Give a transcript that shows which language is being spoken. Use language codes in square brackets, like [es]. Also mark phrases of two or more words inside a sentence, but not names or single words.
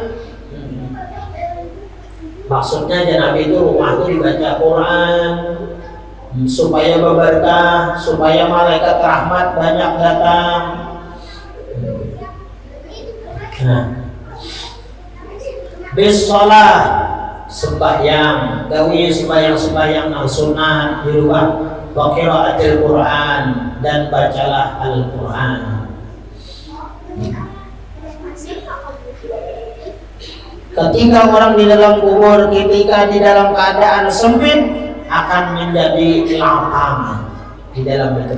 [id] Maksudnya Nabi itu rumah itu dibaca Quran supaya berberkah, supaya malaikat rahmat banyak datang. [bjn] Nah, bis-shalah sembahyang, gawi sembahyang nang sunat di rumah, [ar] وقراءة القرآن [id] dan bacalah Al-Quran. Ketika orang di dalam kubur, ketika di dalam keadaan sempit, akan menjadi lapang di dalam itu.